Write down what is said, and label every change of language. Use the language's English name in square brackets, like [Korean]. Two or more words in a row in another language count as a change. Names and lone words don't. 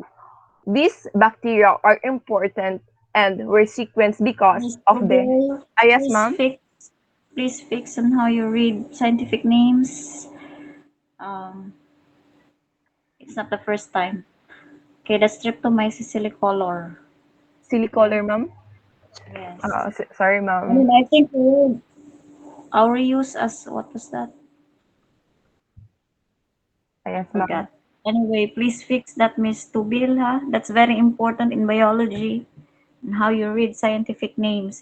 [English] These bacteria are important and were sequenced because Mr. of the Bill, yes, ma'am. please fix on how you read scientific names. Um, it's not the first time. Okay, the Streptomyces silicolor. Okay, Silicolor, ma'am. yes. Sorry, I mean, ma'am. I think our use as what was that? I Yes, ma'am. forgot. Anyway, please fix that, Miss Tubil, ha? That's very important in biology and how you read scientific names.